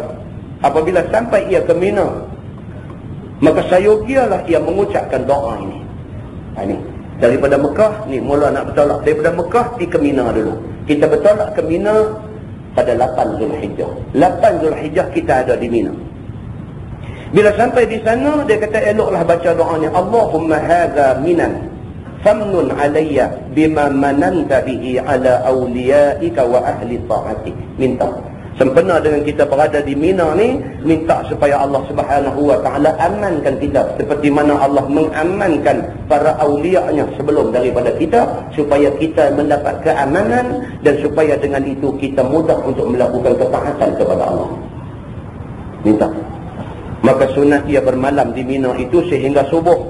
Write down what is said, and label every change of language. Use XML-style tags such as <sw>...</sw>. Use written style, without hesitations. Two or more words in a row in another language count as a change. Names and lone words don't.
<ms>Apabila sampai ia ke Mina, maka sayogialah ia mengucapkan doa ini. Ini daripada Mekah ni mula nak bertolak daripada Mekah pergi ke Mina dulu. Kita bertolak ke Mina pada 8 Zulhijjah. 8 Zulhijjah kita ada di Mina. Bila sampai di sana dia kata eloklah baca doanya,</ms> <ar>اللهم هذا منى فامنن علي بما مننت به على أوليائك وأهل طاعتك.</ar> <ms>Minta sempena dengan kita berada di Mina ni, minta supaya Allah</ms> <ar>سبحانه وتعالى</ar> <ms>amankan kita seperti mana Allah mengamankan para awliya-Nya sebelum daripada kita, supaya kita mendapat keamanan dan supaya dengan itu kita mudah untuk melakukan ketaatan kepada Allah. Minta. Maka sunat ia bermalam di Mina itu sehingga subuh.</ms>